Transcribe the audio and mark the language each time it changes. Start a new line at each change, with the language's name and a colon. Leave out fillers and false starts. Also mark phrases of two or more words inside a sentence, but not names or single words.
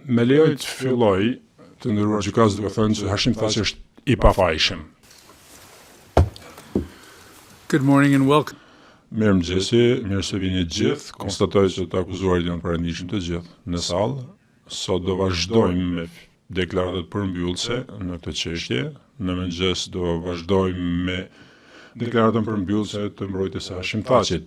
Albanian: Me lejoj të filloj të nderuar gjykatës duke thënë që Hashim Thaçi është I pafajshëm.
English: Good morning and welcome.
Albanian: Mirëmëngjesi, mirë se vini gjithë. Konstatoj që të akuzuarit janë parandishëm të gjithë në sallë. Sot do vazhdojmë me deklaratat përmbyllëse në këtë çështje. Në mëngjes do vazhdojmë me deklaratën përmbyllëse të mbrojtjes së Hashim Thaçit.